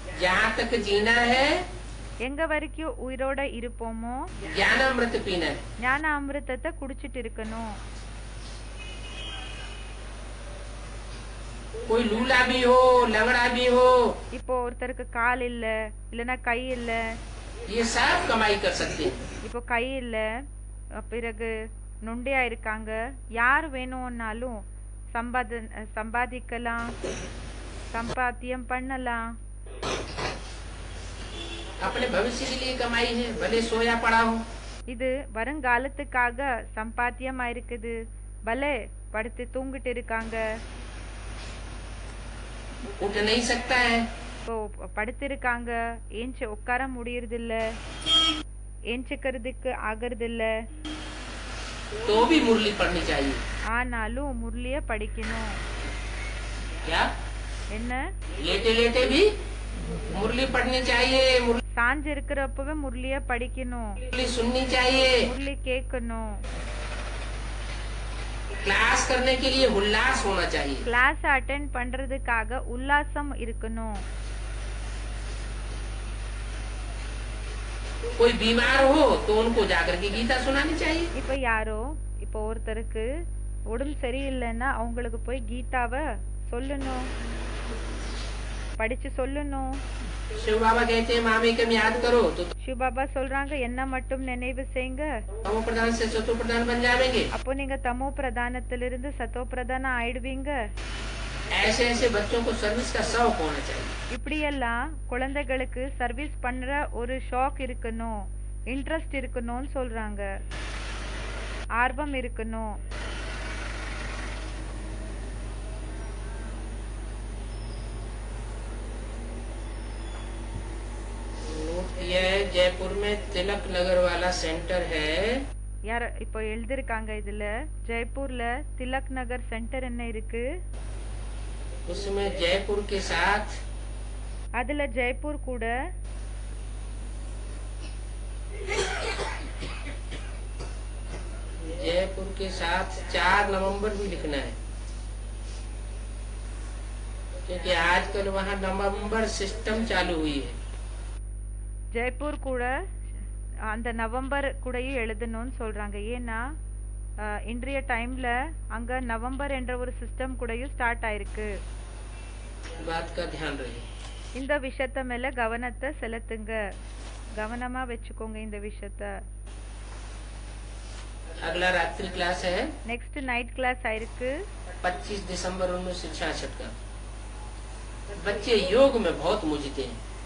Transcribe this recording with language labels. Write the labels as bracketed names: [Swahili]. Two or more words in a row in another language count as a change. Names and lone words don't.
[Hindi] जहाँ तक जीना है [Tamil] எங்க वரைக்கும் உயிரோட இருப்போமோ [Hindi] ज्ञानामृत पीना है। [Tamil] ஞான அமிர்தத்தை குடிச்சிட்டு இருக்கணும். [Hindi] कोई लूला भी हो, लंगड़ा भी हो, [Tamil] இப்போ ஒருத்தருக்கு கால் இல்ல, இல்லனா கை இல்ல, [Hindi] ये सब कमाई कर सकते हैं। [Tamil] இப்போ கை இல்ல, பிறகு நொண்டியா இருக்காங்க, யார் வேணும்னாலும் சம்பாதிக்கலாம், சம்பாத்தியம் பண்ணலாம். [Hindi] अपने भविष्य के लिए कमाई है, भले सोया पड़ा हो। [Tamil] இது வருங்காலத்துக்காக சம்பாத்தியமா இருக்குது, பலே படுத்து தூங்கிட்டு இருக்காங்க. [Hindi] उठ नहीं सकता है, [Tamil] இப்போ படுத்திருக்காங்க, ஏஞ்சி உட்கார முடியறது இல்ல, ஏஞ்சிக்கிறதுக்கு ஆகிறது இல்ல. [Hindi] तो भी मुरली पढ़नी चाहिए। [Tamil] ஆனாலும் முரளிய படிக்கணும். [Hindi] क्या? [Tamil] என்ன? [Hindi] लेटे लेटे भी मुरली पढ़नी चाहिए, [Tamil] சாஞ்சு இருக்கிறப்பவே முரளிய படிக்கணும், [Hindi] मुरली सुननी चाहिए। [Tamil] முரளி கேட்கணும். [Hindi] क्लास करने के लिए उल्लास होना चाहिए। [English] class attend [Tamil] பண்றதுக்காக உல்லாசம் இருக்கணும். [Hindi] कोई बीमार हो तो उनको जाकर के गीता सुनानी चाहिए। [Tamil] இப்ப யாரோ இப்போ ஒருத்தருக்கு உடம்பு சரியில்லைன்னா அவங்களுக்கு போய் கீதாவை சொல்லணும், படிச்சு சொல்லணும். [Hindi] शिव बाबा कहते हैं मामे कम याद करो तो [Tamil] சிவபாபா சொல்றாங்க என்ன மட்டும் நினைவு செய்யுங்க, [Hindi] तमो प्रधान से सतो प्रधान बन जाएंगे। [Tamil] அப்போ நீங்க தமோ பிரதானத்திலிருந்து சத்தோ பிரதானம் ஆயிடுவீங்க. [Hindi] ऐसे ऐसे बच्चों को सर्विस का शौक होना चाहिए। [Tamil] இப்படியெல்லாம் குழந்தைகளுக்கு சர்வீஸ் பண்ற ஒரு ஷாக் இருக்கணும், இன்ட்ரெஸ்ட் இருக்கணும்னு சொல்றாங்க, ஆர்வம் இருக்கணும். [Hindi] ये जयपुर में तिलक नगर वाला सेंटर है। [Tamil] யார் இப்போ எழுதிருக்காங்க இதுல, ஜெய்ப்பூர்ல திலக் நகர் சென்டர் என்ன இருக்கு, [Hindi] उसमें जयपुर के साथ [Tamil] அதுல ஜெய்ப்பூர் கூட [Hindi] जयपुर के साथ 4 नवंबर भी लिखना है, क्योंकि आजकल वहाँ नवंबर सिस्टम चालू हुई है। [Tamil] ஜெய்ப்பூர் கூட அந்த நவம்பர் கூடயும் எழுதணும்னு சொல்றாங்க. ஏன்னா இன்றைய டைம்ல அங்க நவம்பர் என்ற ஒரு சிஸ்டம் கூடயும் ஸ்டார்ட் ஆயிருக்கு. [Hindi] बात का ध्यान रहे। [Tamil] இந்த விஷயத்த மேல கவனத்தை செலுத்துங்க, கவனமா வச்சுக்கோங்க இந்த விஷயத்த. [Hindi] अगला रात्रि क्लास है [English] next night class [Tamil] ஆயிருக்கு [Hindi] 25 दिसंबर 1966 का। बच्चे योग में बहुत मुझते हैं।